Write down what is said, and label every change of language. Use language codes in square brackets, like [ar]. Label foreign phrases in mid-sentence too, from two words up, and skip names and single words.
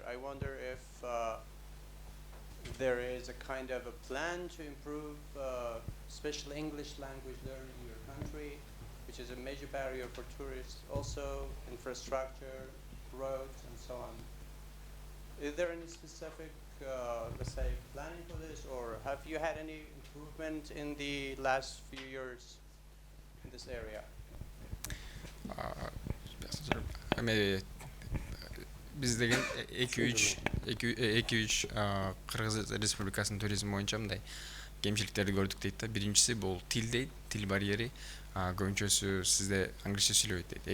[en] I wonder if there is a kind of a plan to improve special English language learning in your country, which is a major barrier for tourists. Also, infrastructure, roads, and so on. Is there any specific, let's say, planning for this, or have you had any improvement in the last few years in this area? [ky] Biz деген 2-3 Кыргыз Республикасынын туризм боюнча мындай кемчиликтерди көрдүк дейт да. Биринчиси бул тил дейт, тил барьери. Көбүнчөсү сизде англисче сүйлөбөйт дейт.